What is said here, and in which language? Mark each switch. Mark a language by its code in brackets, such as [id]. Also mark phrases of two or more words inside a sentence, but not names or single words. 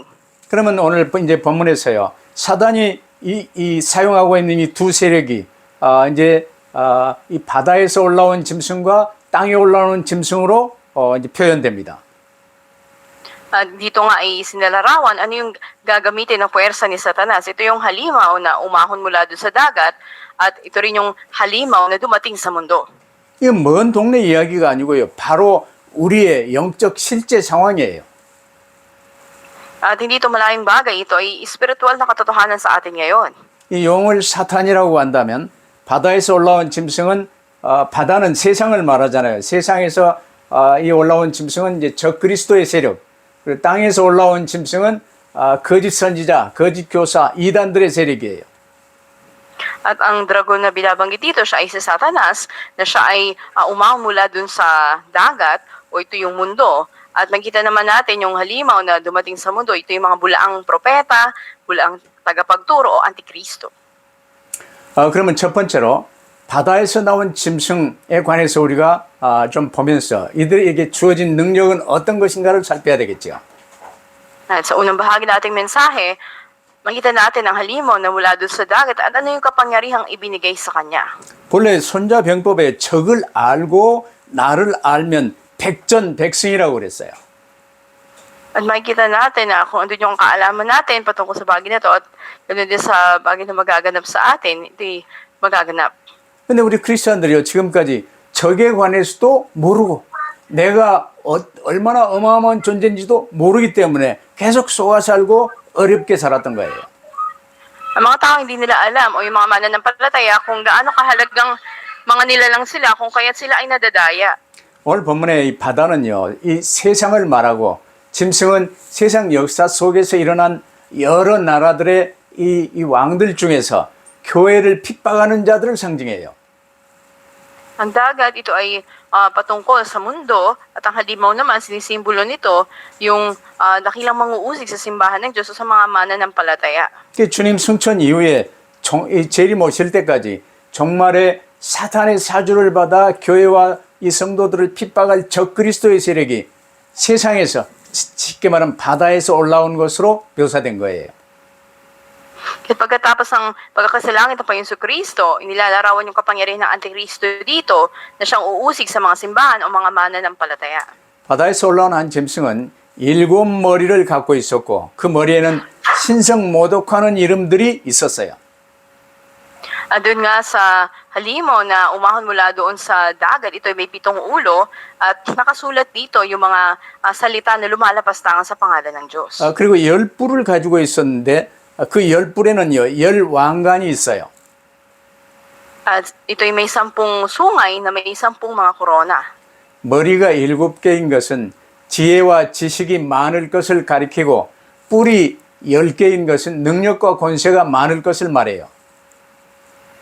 [ko] 그러면 오늘 이제 본문에서요. 사단이 이 사용하고 있는 이 두 세력이 이제 이 바다에서 올라온 짐승과 땅에 올라오는 짐승으로 이제 표현됩니다. [tl] Dito nga ay sinalarawan ano yung gagamitin ng puwersa ni Satanas. Ito yung halimaw na umahon mula doon sa dagat at ito rin yung halimaw na dumating sa mundo. [ko] 이건 먼 동네 이야기가 아니고요. 바로 우리의 영적 실제 상황이에요. [tl] At hindi ito malayong bagay, ito ay espiritual na katotohanan sa atin ngayon. [ko] 이 용을 사탄이라고 한다면 바다에서 올라온 짐승은 바다는 세상을 말하잖아요. 세상에서 이 올라온 짐승은 이제 적그리스도의 세력. 그리고 땅에서 올라온 짐승은 거짓 선지자, 거짓 교사, 이단들의 세력이에요. [tl] At ang dragon na binabanggit dito, siya ay si Satanas, na siya ay umahon mula dun sa dagat, o ito yung mundo. At nakita naman natin yung halimaw na dumating sa mundo, ito yung mga bulaang propeta, bulaang tagapagturo o antikristo. [ko] 그러면 첫 번째로 바다에서 나온 짐승에 관해서 우리가 좀 보면서 이들에게 주어진 능력은 어떤 것인가를 살펴야 되겠죠. [tl] At sa unang bahagi nating mensahe, makita natin ang halimaw na mula doon sa dagat at ano yung kapangyarihang ibinigay sa kanya. [ko] 본래 손자병법에 적을 알고 나를 알면 백전백승이라고 그랬어요. [tl] At makikita natin na kung ano yung kaalaman natin patungkol sa bagay na ito at ganoon din sa bagay na magaganap sa atin, ito'y magaganap. [ko] 근데 우리 크리스천들이요, 지금까지 적에 관해서도 모르고 내가 얼마나 어마어마한 존재인지도 모르기 때문에 계속 속아 살고 어렵게 살았던 거예요. [tl] Ang mga tao hindi nila alam o yung mga mananampalataya kung gaano kahalagang mga nilalang sila kung kaya't sila ay nadadaya. [ko] 오늘 본문의 이 바다는요, 이 세상을 말하고 짐승은 세상 역사 속에서 일어난 여러 나라들의 이 왕들 중에서 교회를 핍박하는 자들을 상징해요. [tl] Ang dagat, ito ay patungkol sa mundo at ang halimaw naman, sinisimbolo nito yung dakilang manguusig sa simbahan ng Diyos o sa mga mananampalataya. [ko] 주님 승천 이후에 재림 오실 때까지 종말에 사탄의 사주를 받아 교회와 이 성도들을 핍박할 적그리스도의 세력이 세상에서 쉽게 말하면 바다에서 올라온 것으로 묘사된 거예요. [tl] At pagkatapos ng pagkakasalangit ng Panginoon Kristo, inilalarawan yung kapangyarihan ng Antikristo dito na siyang uusig sa mga simbahan o mga mananampalataya. [ko] 바다에서 올라온 한 짐승은 7머리를 갖고 있었고 그 머리에는 신성 모독하는 이름들이 있었어요. [tl] At doon nga sa halimaw na umahon mula doon sa dagat, ito ay may 7 ulo at nakasulat dito yung mga salita na lumalapastangan sa pangalan ng Diyos. [ko] 그리고 10뿔을 가지고 있었는데 그 10뿔에는요 10왕관이 있어요. [tl] At ito ay may 10 sungay na may 10 mga korona. [ko] 머리가 7개인 것은 지혜와 지식이 많을 것을 가리키고 뿔이 10개인 것은 능력과 권세가 많을 것을 말해요.